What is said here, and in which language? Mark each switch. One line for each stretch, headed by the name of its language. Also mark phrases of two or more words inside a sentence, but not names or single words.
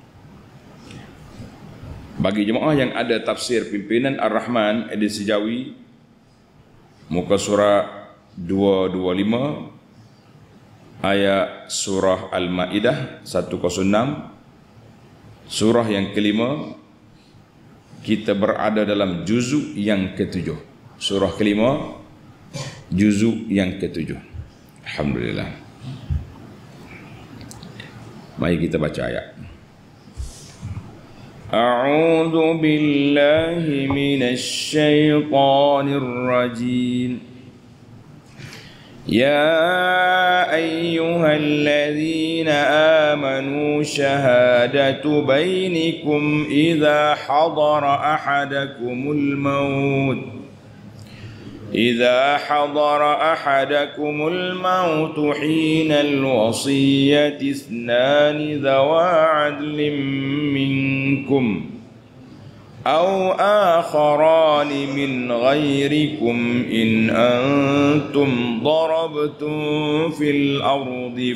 Malay: Bagi jemaah yang ada tafsir pimpinan Ar-Rahman edisi Jawi, muka surah 225, ayat surah Al-Ma'idah 106, surah yang kelima, kita berada dalam juzuk yang ketujuh. Surah kelima, juzuk yang ketujuh. Alhamdulillah. Mari kita baca ayat.
Arabic: أعوذ بالله من الشيطان الرجيم. يا أيها الذين آمنوا شهادة بينكم إذا حضر أحدكم الموت حين الوصية اثنان ذوا عدل منكم أو آخران من غيركم إن أنتم ضربتم في الأرض